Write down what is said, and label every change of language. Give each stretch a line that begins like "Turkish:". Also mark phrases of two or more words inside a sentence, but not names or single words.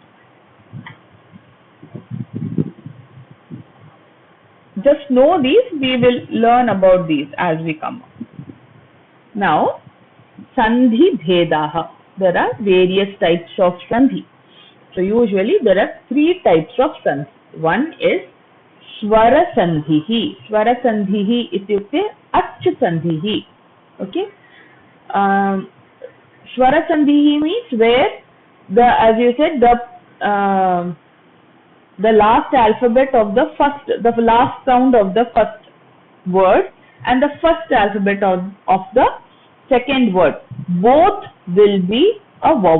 English: Just know these, we will learn about these as we come on. Now,
Sanskrit: sandhi bhedaha.
English: There are various types of sandhi. So usually there are three types of sandhi. One is
Sanskrit: swara sandhihi. Swara sandhihi ityukte ach sandhihi.
English: Okay.
Sanskrit: Swara sandhihi
English: means where the, as you said, the last alphabet of the last sound of the first word and the first alphabet of the second word, both will be a vowel.